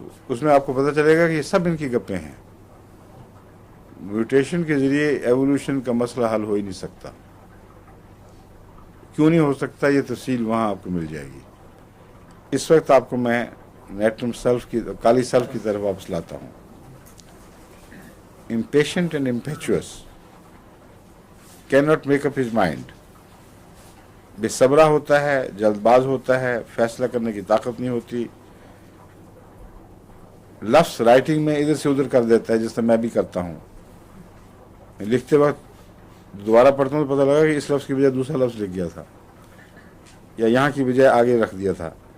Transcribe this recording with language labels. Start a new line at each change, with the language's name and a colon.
Hindi: उसमें आपको पता चलेगा कि ये सब इनकी गप्पें हैं। म्यूटेशन के ज़रिए एवोल्यूशन का मसला हल हो ही नहीं सकता। क्यों नहीं हो सकता, ये तफसील वहाँ आपको मिल जाएगी। इस वक्त आपको मैं नेट्रम सल्फ की, काली सल्फ की तरफ वापस लाता हूँ।
English: impatient and impetuous cannot make up his mind।
Hindi: बेसब्रा होता है, जल्दबाज होता है, फैसला करने की ताकत नहीं होती, लफ्ज़ राइटिंग में इधर से उधर कर देता है, जिस तरह मैं भी करता हूँ। लिखते वक्त दोबारा पढ़ता हूँ तो पता लगा कि इस लफ्ज़ की बजाय दूसरा लफ्ज़ लिख गया था, या यहाँ की बजाय आगे रख दिया था।